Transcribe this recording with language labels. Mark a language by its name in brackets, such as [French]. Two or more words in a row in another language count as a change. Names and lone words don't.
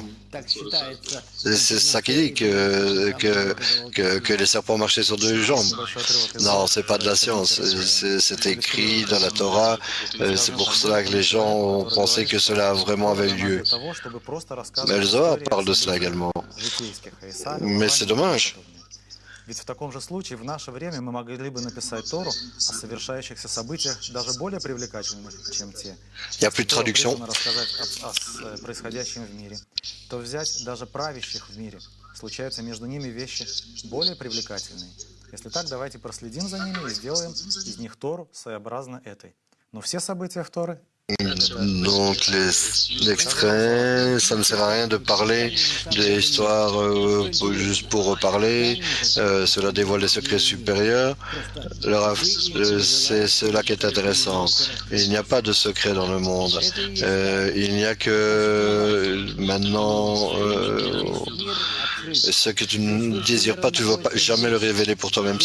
[French] C'est ça qui dit que les serpents marchaient sur deux jambes. Non, c'est pas de la science. C'est écrit dans la Torah. C'est pour cela que les gens ont pensé que cela vraiment avait lieu. Mais le Zohar parle de cela également. Mais c'est dommage. [Russian] Ведь в таком же случае в наше время мы могли бы написать Тору о совершающихся событиях даже более привлекательных, чем те. [French] Il n'y a plus de traduction. [Russian] Рассказать о происходящем в мире. То взять даже правящих в мире. Случаются между ними вещи более привлекательные. Если так, давайте проследим за ними и сделаем из них Тору своеобразно этой. Но все события в Торе. [French] Donc l'extrait, ça ne sert à rien de parler de l'histoire juste pour reparler. Cela dévoile les secrets supérieurs. C'est cela qui est intéressant. Il n'y a pas de secret dans le monde. Il n'y a que maintenant ce que tu ne désires pas, tu ne vas pas jamais le révéler pour toi-même.